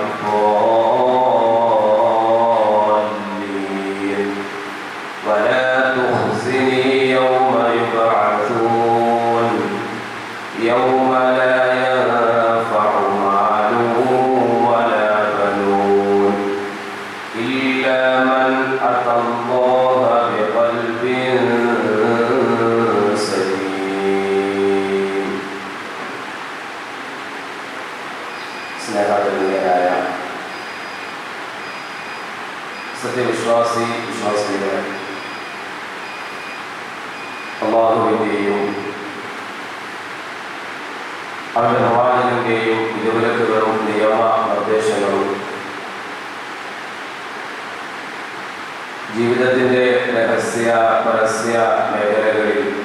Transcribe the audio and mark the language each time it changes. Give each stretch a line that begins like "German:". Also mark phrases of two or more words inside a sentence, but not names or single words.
Arabic: الضالين ولا تخزني يوم يبعثون يوم لا ينفع مال ولا بنون إلا من أتى الله بقلب سليم.
Malayalam: സ്നേഹത്തിൻ്റെതായ വിശ്വാസികളെ അല്ലാഹുവിൻ്റെയും അവരുടെ പ്രവാചകന്റെയും വിധിവിലക്കുകളും നിയമ നിർദ്ദേശങ്ങളും ജീവിതത്തിൻ്റെ രഹസ്യ പരസ്യ മേഖലകളിൽ